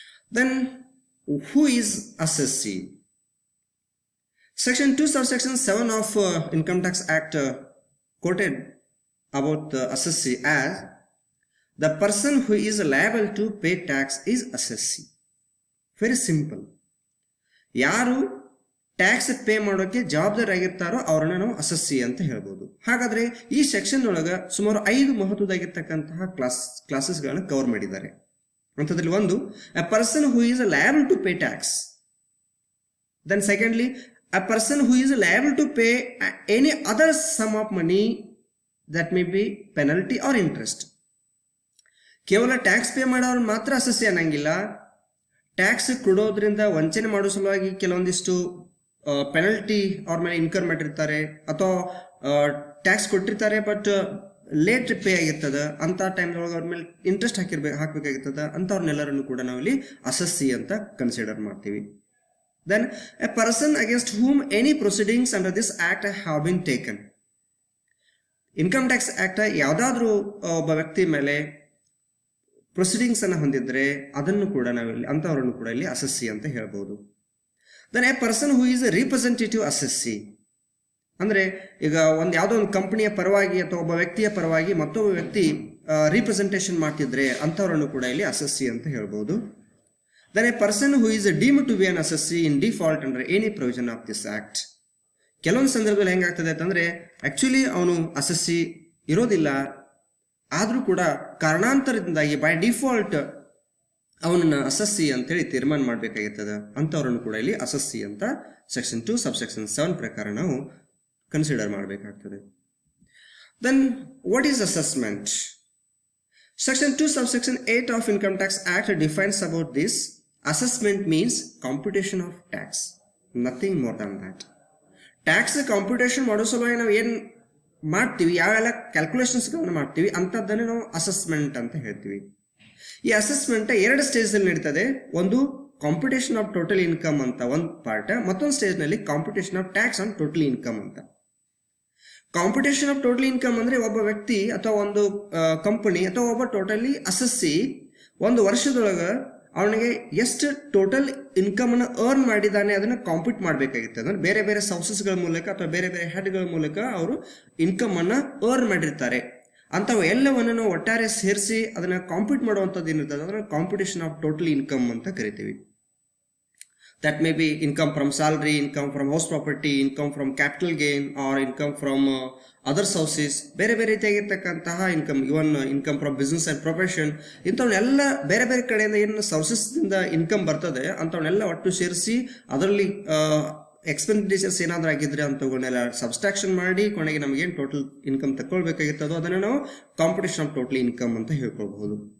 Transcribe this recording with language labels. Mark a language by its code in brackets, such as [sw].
[en] Then who is assessee? Section 2 subsection 7 of Income Tax Act quoted about the assessee as the person who is liable to pay tax is assessee. Very simple. [kn] ಯಾರು tax pay ಮಾಡೋಕ್ಕೆ ಜವಾಬ್ದಾರಿಯಾಗಿರ್ತಾರೋ ಅವರನ್ನ ನಾವು assessee ಅಂತ ಹೇಳ್ಬೋದು. ಹಾಗಾದ್ರೆ ಈ section ಒಳಗೆ ಸುಮಾರು 5 ಮಹತ್ವದಾಗಿರ್ತಕ್ಕಂತಹ ಕ್ಲಾಸಸ್ಗಳನ್ನ ಕವರ್ ಮಾಡಿದ್ದಾರೆ. ಅಂಥದ್ರಲ್ಲಿ ಒಂದು, [en] a person who is liable to pay tax. Then secondly, a person who is liable to pay any other sum of money that may be penalty or interest. [kn] ಕೇವಲ ಟ್ಯಾಕ್ಸ್ ಪೇ ಮಾಡೋರು ಮಾತ್ರ assessee ಅನ್ನಂಗಿಲ್ಲ. Tax ಕೊಡೋದ್ರಿಂದ ವಂಚನೆ ಮಾಡೋ ಸಲುವಾಗಿ ಕೆಲವೊಂದಿಷ್ಟು penalty ಅವ್ರ ಮೇಲೆ ಇನ್ಕರ್ ಮಾಡಿರ್ತಾರೆ, ಅಥವಾ ಟ್ಯಾಕ್ಸ್ ಕೊಟ್ಟಿರ್ತಾರೆ ಬಟ್ ಲೇಟ್ ಪೇ ಆಗಿರ್ತದೆ, ಅಂತ ಟೈಮ್ದೊಳಗೆ ಅವ್ರ ಮೇಲೆ ಇಂಟ್ರೆಸ್ಟ್ ಹಾಕಬೇಕಾಗಿರ್ತದೆ, ಅಂಥವ್ರನ್ನೆಲ್ಲರನ್ನು ಕೂಡ ನಾವಿಲ್ಲಿ ಅಸಸ್ಸಿ ಅಂತ ಕನ್ಸಿಡರ್ ಮಾಡ್ತೀವಿ. [en] Then a person against whom any proceedings under this act have been taken. [kn] Income tax act ಯಾವುದಾದ್ರೂ ಒಬ್ಬ ವ್ಯಕ್ತಿ ಮೇಲೆ ಪ್ರೊಸೀಡಿಂಗ್ಸ್ ಅನ್ನು ಹೊಂದಿದ್ರೆ ಅದನ್ನು ಕೂಡ ನಾವಿಲ್ಲಿ ಅಂಥವರನ್ನು ಕೂಡ ಇಲ್ಲಿ ಅಸಸ್ಸಿ ಅಂತ ಹೇಳ್ಬೋದು. [en] then a person who is a representative assessee, [kn] ಅಂದರೆ ಈಗ ಯಾವುದೋ ಒಂದು ಕಂಪನಿಯ ಪರವಾಗಿ ಅಥವಾ ಒಬ್ಬ ವ್ಯಕ್ತಿಯ ಪರವಾಗಿ ಮತ್ತೊಬ್ಬ ವ್ಯಕ್ತಿ ರಿಪ್ರೆಸೆಂಟೇಷನ್ ಮಾಡ್ತಿದ್ರೆ ಅಂಥವರನ್ನು ಕೂಡ ಇಲ್ಲಿ ಅಸಸ್ಸಿ ಅಂತ ಹೇಳ್ಬೋದು. [en] Then a person who is deemed to be an assessee in default under any provision of this act. [kn] ಕೆಲವೊಂದು ಸಂದರ್ಭದಲ್ಲಿ ಹೆಂಗಾಗ್ತದೆ ಅಂತಂದರೆ ಆ್ಯಕ್ಚುಲಿ ಅವನು ಅಸಸ್ಸಿ ಇರೋದಿಲ್ಲ, ಆದರೂ ಕೂಡ ಕಾರಣಾಂತರದಿಂದಾಗಿ ಬೈ ಡಿಫಾಲ್ಟ್ ಅವನನ್ನು ಅಸಸ್ಸಿ ಅಂತೇಳಿ ತೀರ್ಮಾನ ಮಾಡಬೇಕಾಗಿರ್ತದೆ, ಅಂಥವ್ರನ್ನು ಕೂಡ ಇಲ್ಲಿ ಅಸಸ್ಸಿ ಅಂತ ಸೆಕ್ಷನ್ 2 ಸಬ್ಸೆಕ್ಷನ್ 7 ಪ್ರಕಾರ ನಾವು ಕನ್ಸಿಡರ್ ಮಾಡಬೇಕಾಗ್ತದೆ. [en] Then what is assessment? Section 2 subsection 8 of Income Tax Act defines about this. Assessment means computation of tax, nothing more than that. [kn] Tax computation ಮಾಡೋ ಸಲುವಾಗಿ ನಾವು ಏನು ಮಾಡ್ತೀವಿ, ಯಾವೆಲ್ಲ ಕ್ಯಾಲ್ಕುಲೇಷನ್ಸ್ಗಳನ್ನು ಮಾಡ್ತೀವಿ ಅಂಥದ್ದನ್ನೇ ನಾವು ಅಸೆಸ್ಮೆಂಟ್ ಅಂತ ಹೇಳ್ತೀವಿ. ಈ ಅಸೆಸ್ಮೆಂಟ್ 2 ಸ್ಟೇಜ್ನಲ್ಲಿ ನಡೀತದೆ. ಒಂದು ಕಾಂಪಿಟೇಷನ್ ಆಫ್ ಟೋಟಲ್ ಇನ್ಕಮ್ ಅಂತ ಒಂದು ಪಾರ್ಟ್, ಮತ್ತೊಂದು ಸ್ಟೇಜ್ನಲ್ಲಿ computation of tax on total income ಅಂತ. ಕಾಂಪಿಟೇಷನ್ ಆಫ್ ಟೋಟಲ್ ಇನ್ಕಮ್ ಅಂದರೆ ಒಬ್ಬ ವ್ಯಕ್ತಿ ಅಥವಾ ಒಂದು ಕಂಪನಿ ಅಥವಾ ಒಬ್ಬ ಟೋಟಲಿ ಅಸಸ್ಸಿ ಒಂದು ವರ್ಷದೊಳಗೆ ಅವನಿಗೆ ಎಷ್ಟು ಟೋಟಲ್ ಇನ್ಕಮನ್ನು ಅರ್ನ್ ಮಾಡಿದ್ದಾನೆ ಅದನ್ನು ಕಾಂಪ್ಯೂಟ್ ಮಾಡಬೇಕಾಗಿತ್ತು. ಅಂದರೆ ಬೇರೆ ಬೇರೆ ಸೋರ್ಸಸ್ಗಳ ಮೂಲಕ ಅಥವಾ ಬೇರೆ ಬೇರೆ ಹೆಡ್ಗಳ ಮೂಲಕ ಅವರು ಇನ್ಕಮನ್ನು ಅರ್ನ್ ಮಾಡಿರ್ತಾರೆ. ಅಂಥವು ಎಲ್ಲವನ್ನು ನಾವು ಒಟ್ಟಾರೆ ಸೇರಿಸಿ ಅದನ್ನು ಕಾಂಪ್ಯೂಟ್ ಮಾಡುವಂಥದ್ದು ಏನಿರ್ತದೆ ಅದನ್ನು ಕಾಂಪಿಟೇಷನ್ ಆಫ್ ಟೋಟಲ್ ಇನ್ಕಮ್ ಅಂತ ಕರಿತೀವಿ. [en] That may be income from salary, income from house property, income from capital gain or income from other sources. [kn] ಬೇರೆ ಬೇರೆ ರೀತಿಯಾಗಿರ್ತಕ್ಕಂತಹ income, even income from business and profession, ಇಂಥವನ್ನೆಲ್ಲ ಬೇರೆ ಬೇರೆ ಕಡೆಯಿಂದ ಏನು ಸೋರ್ಸಸ್ದಿಂದ ಇನ್ಕಮ್ ಬರ್ತದೆ ಅಂಥವನ್ನೆಲ್ಲ ಒಟ್ಟು ಸೇರಿಸಿ ಅದರಲ್ಲಿ ಎಕ್ಸ್ಪೆಂಡಿಚರ್ಸ್ ಏನಾದರೂ ಆಗಿದ್ರೆ ಅಂಥವನ್ನೆಲ್ಲ ಸಬ್ಸ್ಟ್ರಾಕ್ಷನ್ ಮಾಡಿ ಕೊನೆಗೆ ನಮಗೇನು ಟೋಟಲ್ ಇನ್ಕಮ್ ತಗೊಳ್ಬೇಕಾಗಿರ್ತದೋ ಅದನ್ನು ನಾವು ಕಾಂಪಿಟೇಷನ್ ಆಫ್ ಟೋಟಲ್ ಇನ್ಕಮ್ ಅಂತ ಹೇಳ್ಕೊಳ್ಬಹುದು.